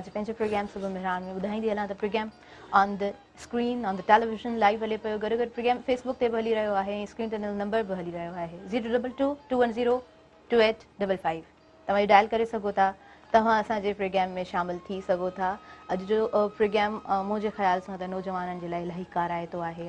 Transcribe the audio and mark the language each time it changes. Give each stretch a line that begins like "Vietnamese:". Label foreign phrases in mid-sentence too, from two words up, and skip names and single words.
Sindhi: अॼु पंहिंजे प्रोग्राम सुबह मेहरान में ॿुधाईंदी हलां त प्रोग्राम
English: on the screen, on the television live
Sindhi: हले पियो। गॾु गॾु प्रोग्राम फेसबुक ते बि हली रहियो आहे, स्क्रीन ते नंबर बि हली रहियो आहे 02221028555। तव्हां डायल करे सघो था, तव्हां असांजे प्रोग्राम में शामिल थी सघो था। अॼु जो प्रोग्राम मुंहिंजे ख़्याल सां त नौजवाननि जे लाइ इलाही काराइतो आहे।